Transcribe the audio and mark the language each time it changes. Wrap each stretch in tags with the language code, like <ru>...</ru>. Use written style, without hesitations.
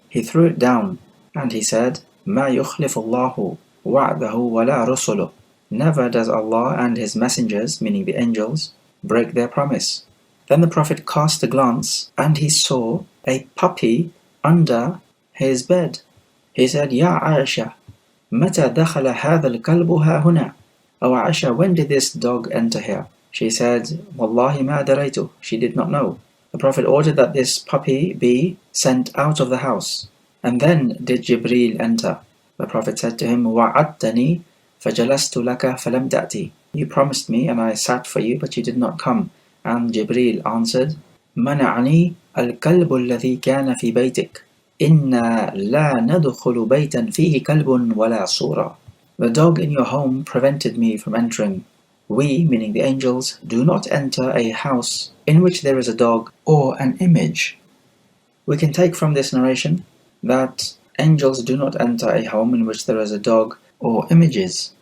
<en>He threw it down, and he said,</en> <ar>مَا يُخْلِفُ اللَّهُ وَعْدَهُ وَلَا رُسُلُهُ.</ar> <en>Never does Allah and His messengers, meaning the angels, break their promise. Then the Prophet cast a glance, and he saw a puppy under his bed. He said, Ya Aisha,</en> <ar>مَتَى دَخَلَ هَذَا الْكَلْبُ هَا هُنَا.</ar> <en>O Aisha, when did this dog enter here? She said,</en> <ar>Wallahi ma daraytu.</ar> <en>She did not know. The Prophet ordered that this puppy be sent out of the house. And then did Jibreel enter. The Prophet said to him,</en> <ar>وَعَدْتَنِي فَجَلَسْتُ لَكَ فَلَمْ تَأْتِي.</ar> <en>You promised me and I sat for you, but you did not come. And Jibreel answered,</en> <ar>مَنَعَنِي الْكَلْبُ الَّذِي كَانَ فِي بَيْتِكَ إِنَّا لَا نَدْخُلُ بَيْتًا فِيهِ كَلْبٌ وَلَا صُورًا.</ar> <en>The dog in your home prevented me from entering. We, meaning the angels, do not enter a house in which there is a dog or an image. We can take from this narration that angels do not enter a home in which there is a dog or images.</en>